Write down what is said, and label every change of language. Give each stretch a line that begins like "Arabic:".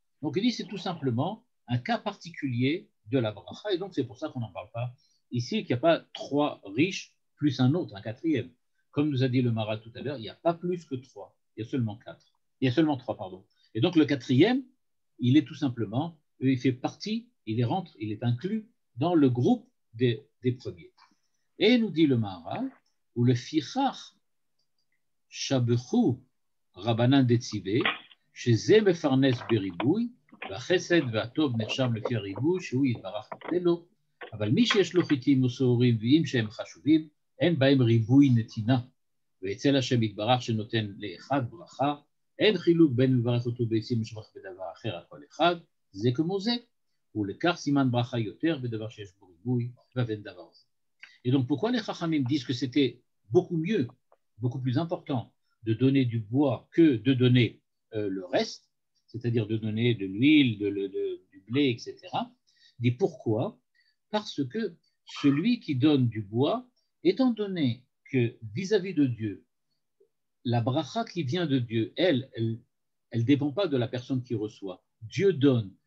French: Donc il dit c'est tout simplement un cas particulier de la bracha, et donc c'est pour ça qu'on n'en parle pas ici, qu'il n'y a pas trois riches plus un autre, un quatrième. Comme nous a dit le Maharal tout à l'heure, il n'y a pas plus que trois, il y a seulement quatre. Il y a seulement trois, pardon. Et donc le quatrième, il est tout simplement, il fait partie, il est inclus dans le groupe des premiers. Et nous dit le Maharal,
Hebrew: ou le fichach shabechu rabanan detzive, שזה מפרנס בריבוי, והחסד והטוב נחשב לפי הריבוי שהוא יתברך לו, אבל מי שיש לו חיטים ושעורים ואם שהם חשובים, אין בהם ריבוי נתינה, ואצל השם יתברך שנותן לאחד ברכה, אין חילוק בין מברך אותו בעצים ושבח בדבר אחר על כל אחד, זה כמו זה, ולכך סימן ברכה יותר בדבר שיש בו ריבוי ואין דבר זה.
French: Et donc pourquoi les Chachamim disent que c'était beaucoup mieux, beaucoup plus important de donner du bois que de donner le reste, c'est-à-dire de donner de l'huile, du blé, etc. Dit pourquoi? Parce que celui qui donne du bois, étant donné que vis-à-vis de Dieu, la bracha qui vient de Dieu, elle ne dépend pas de la personne qui reçoit. Dieu donne.